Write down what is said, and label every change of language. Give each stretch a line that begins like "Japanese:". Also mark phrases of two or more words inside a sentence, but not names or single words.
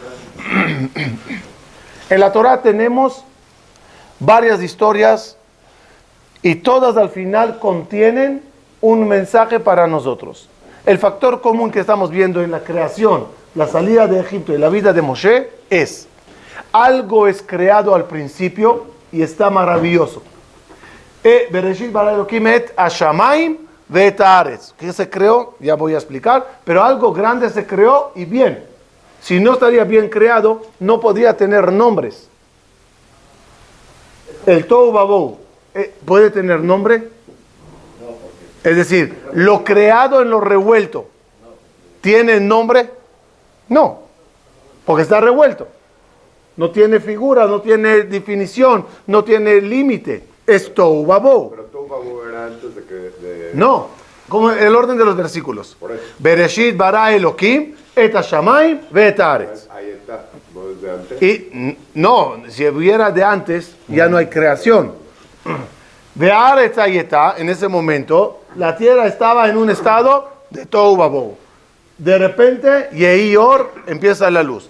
Spanish: En la Torah tenemos varias historias y todas al final contienen un mensaje para nosotros. El factor común que estamos viendo en la creación, la salida de Egipto y la vida de Moshe es: algo es creado al principio y está maravilloso.
Hebrew: Bereshit bara Elokim et hashamayim ve'et haaretz.
Spanish: ¿Qué se creó? Ya voy a explicar. Pero algo grande se creó y bien. Si no estaría bien creado, no podría tener nombres. El
Hebrew: Tohu Vabohu,
Spanish: ¿puede tener nombre? Es decir, lo creado en lo revuelto, ¿tiene nombre? No, porque está revuelto. No tiene figura, no tiene definición, no tiene límite. Es
Hebrew: Tohu Vabohu.
Spanish: Pero
Hebrew: Tohu Vabohu
Spanish: era antes de que... No, como el orden de los versículos.
Hebrew: Bereshit bara Elokim et hashamayim ve'et haaretz.
Spanish: Ahí está, no desde antes. Y no, si hubiera de antes, ya no hay creación. Ve'aretz ahí está, en ese momento, la tierra estaba en un estado de
Hebrew: Tohu Vabohu.
Spanish: De repente,
Hebrew: Yehi Or,
Spanish: empieza la luz.